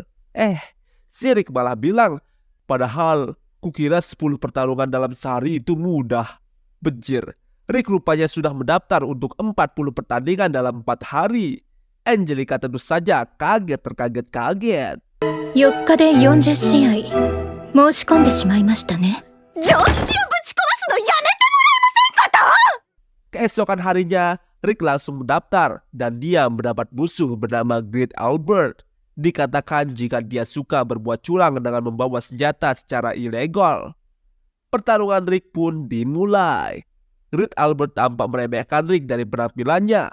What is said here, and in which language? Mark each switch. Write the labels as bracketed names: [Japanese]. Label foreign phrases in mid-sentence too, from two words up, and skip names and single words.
[Indonesian] Si Rick malah bilang, padahal kukira 10 pertarungan dalam sehari itu mudah. Bejir, Rick rupanya sudah mendaftar untuk 40 pertandingan dalam 4 hari. Angelica tentu saja kaget terkaget-kaget. [Japanese] 4 日で40試合申し込んでしまいましたね。常識をぶち壊すのやめてもらえませんかと。 [Indonesian] Keesokan harinya, Rick langsung mendaftar dan dia mendapat musuh bernama Great Albert. Dikatakan jika dia suka berbuat curang dengan membawa senjata secara ilegal. Pertarungan Rick pun dimulai. Great Albert tampak meremehkan Rick dari penampilannya.